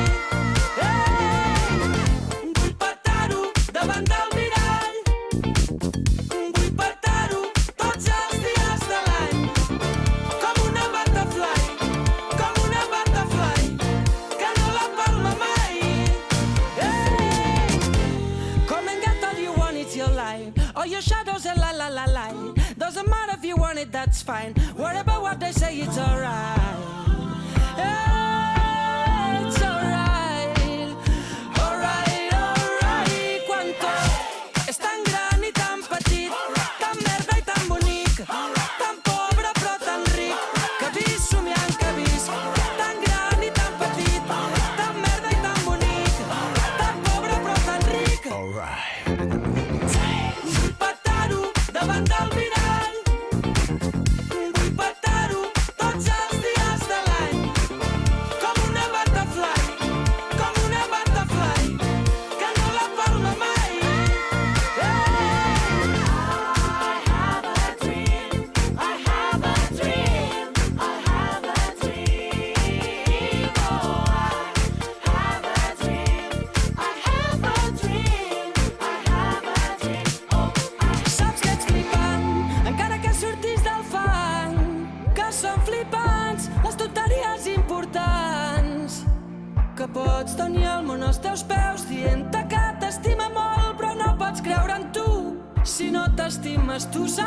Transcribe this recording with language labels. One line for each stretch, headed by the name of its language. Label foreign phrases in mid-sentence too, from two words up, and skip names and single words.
Catalan: Vull petar-ho davant del mirall. Vull petar-ho tots els dies de l'any. Com una butterfly, com una butterfly, que no la palma mai.
English: Come and get all you want, it's your life. All your shadows and la la la la. Doesn't matter if you want it, that's fine. Worry about what they say, it's alright. It's alright. Alright, alright.
Catalan: Quan tot és tan gran i tan petit, tan merda i tan bonic, tan pobre però tan ric, que visc somiant que visc. Tan gran i tan petit, tan merda i tan bonic, tan pobre però tan ric. Vull petar-ho davant del mirall. Vull petar-ho tots els dies de l'any. Com una butterfly, com una butterfly, que no la palma mai.
English: I have a dream, I have a dream, I have a dream. Oh, I have a dream, I have a dream, I have a dream.
Catalan: Oh, saps que ets flipant, encara que sortis del fang, que són flipants les tonteries importants, que pots tenir el món als teus peus dient-te que t'estima molt, però no pots creure en tu si no t'estimes tu.